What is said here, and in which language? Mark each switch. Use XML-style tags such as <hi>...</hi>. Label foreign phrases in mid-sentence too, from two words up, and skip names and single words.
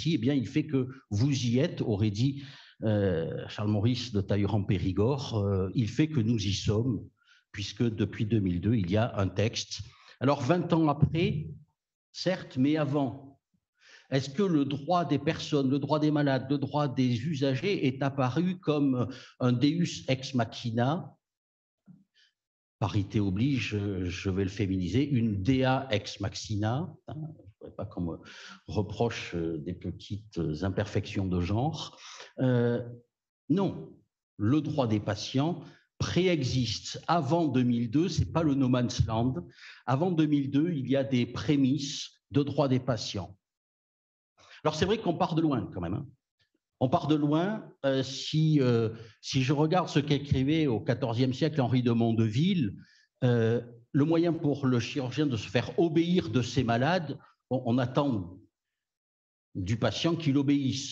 <fr>Eh bien, il fait que vous y êtes, aurait dit Charles-Maurice de Talleyrand-Périgord. Il fait que nous y sommes, puisque depuis 2002, il y a un texte. Alors, 20 ans après, certes, mais avant, est-ce que le droit des personnes, le droit des malades, le droit des usagers est apparu comme un</fr> <la>deus ex machina?</la> <fr>Parité oblige, je vais le féminiser, une</fr> <la>dea ex machina.</la> <fr>Je ne voudrais pas qu'on me reproche des petites imperfections de genre. Non, le droit des patients préexiste. Avant 2002, ce n'est pas le</fr> <en>no man's land.</en> <fr>Avant 2002, il y a des prémices de droit des patients. Alors c'est vrai qu'on part de loin quand même, hein. On part de loin. Si je regarde ce qu'écrivait au XIVe siècle Henri de Mondeville, le moyen pour le chirurgien de se faire obéir de ses malades, on attend du patient qu'il obéisse.</fr>